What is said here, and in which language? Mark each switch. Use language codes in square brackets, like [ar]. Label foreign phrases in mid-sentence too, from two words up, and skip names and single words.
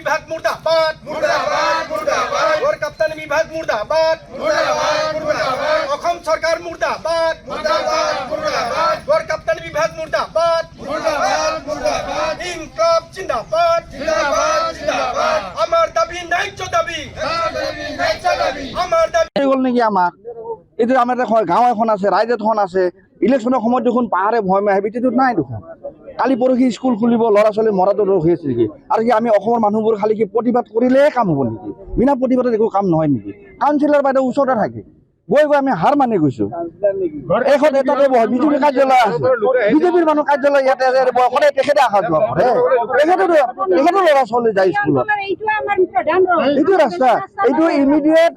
[as] মুর্দাবাদ মুর্দাবাদ মুর্দাবাদ গড় কাপ্তানি বিভাগ মুর্দাবাদ মুর্দাবাদ মুর্দাবাদ অসম সরকার মুর্দাবাদ মুর্দাবাদ মুর্দাবাদ গড় কাপ্তানি বিভাগ মুর্দাবাদ মুর্দাবাদ মুর্দাবাদ [ur] انقلاب زندہ باد [as] জিন্দাবাদ জিন্দাবাদ আমার দাবি ন্যায্য দাবি আমার দাবি গ'ল নেকি আমাৰ এইটো আমাৰ গাঁও এখন আছে ৰাইজ এখন আছে ইলেকশ্যনৰ সময়ত দেখোন পাহাৰে ভয় মাহে ভিতৰত নাই দেখোন কালি পৰহি স্কুল খুলিব ল'ৰা ছোৱালী মৰাটো ৰখি আছে নেকি আৰু কি আমি অসমৰ মানুহবোৰ খালি কি প্ৰতিবাদ কৰিলে কাম হ'ব নেকি বিনা প্ৰতিবাদত একো কাম নহয় নেকি কাউন্সিলৰ বাইদেউ ওচৰতে থাকে গৈ গৈ আমি হাৰ মানি গৈছো এখন এটাতে বহ বিজেপি কাৰ্যালয় আছে বিজেপিৰ মানুহ কাৰ্যালয় ইয়াতে সদায় তেখেতে অহা যোৱা কৰে তেখেতো ল'ৰা ছোৱালী যায় স্কুলত এইটো ৰাস্তা এইটো ইমিডিয়েট